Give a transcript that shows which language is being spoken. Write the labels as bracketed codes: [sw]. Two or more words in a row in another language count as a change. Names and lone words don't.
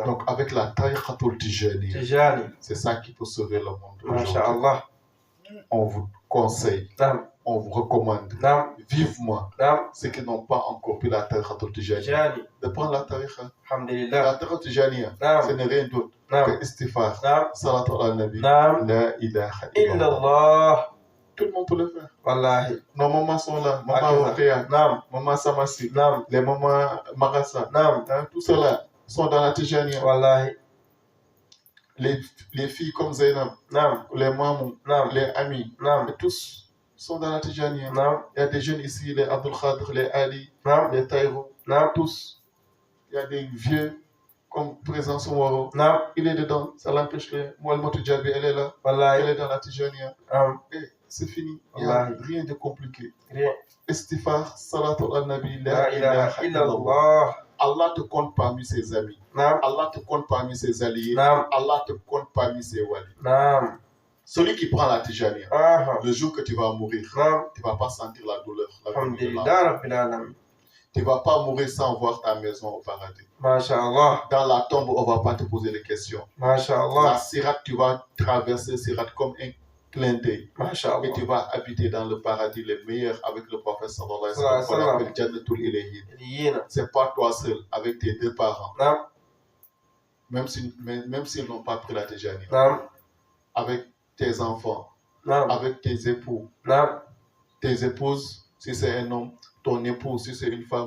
[fr] Donc avec la tariqatul Tijani, Tijani. c'est ça qui peut sauver le monde. Masha'Allah. On vous conseille, Naam. on vous recommande Naam. vivement Naam. ceux qui n'ont pas encore pris la tariqatul Tijani Tijani. de prendre la tariqa. Alhamdulillah. La tariqatul Tijani, Naam. ce n'est rien d'autre Naam. que istighfar, Naam. [ar] صلاة على نبي, [fr] Naam. [ar] لا إله إلا الله. [fr] Illallah. Tout le monde peut le faire. Wallahi. Nos mamans sont là, maman Akaza. Rokéa, Naam. maman Samasi, Naam. les mamans Marassa, Naam. tout cela sont dans la Tijani. Wallahi. Les filles comme Zainab, Naam. les mamans, Naam. les amis, Naam. tous sont dans la Tijani. Naam. Il y a des jeunes ici, les Abdul Khadr, les Ali, Naam. les Taïro, Naam. tous. Il y a des vieux comme Président Soumoro. Naam. Il est dedans, ça l'empêche les. Moualmotou Djabi, elle est là. Wallahi. Elle est dans la Tijani. Naam. Et c'est fini. Il n'y a Wallahi. rien de compliqué. Rien. [ar] استغفار، صلاة النبي, لا إله إلا الله. [fr] Allah te compte parmi ses amis. Naam. Allah te compte parmi ses alliés. Naam. Allah te compte parmi ses wali. Naam. Celui qui prend la Tijani, Aha. le jour que tu vas mourir, Naam. tu ne vas pas sentir la douleur. La douleur de Alhamdulillah la- [ar] رب العالمين. [fr] Tu ne vas pas mourir sans voir ta maison au paradis. Masha'Allah. Dans la tombe, on ne va pas te poser de questions. La Masha'Allah. sirat, tu vas traverser sirat comme un clin d'œil. Et Masha'Allah. tu vas habiter dans le paradis le meilleur avec le prophète [ar] صلى الله عليه و [fr] Sallallahu sallam. [ar] عليه و [fr] On appelle [ar] جنة الإله. [fr] Yina. C'est pas toi seul, avec tes deux parents. Naam. Même s'ils n'ont pas pris la Tijani. Naam. Avec tes enfants, Naam. avec tes époux, Naam. tes épouses, si c'est un homme, ton épouse, si c'est une femme,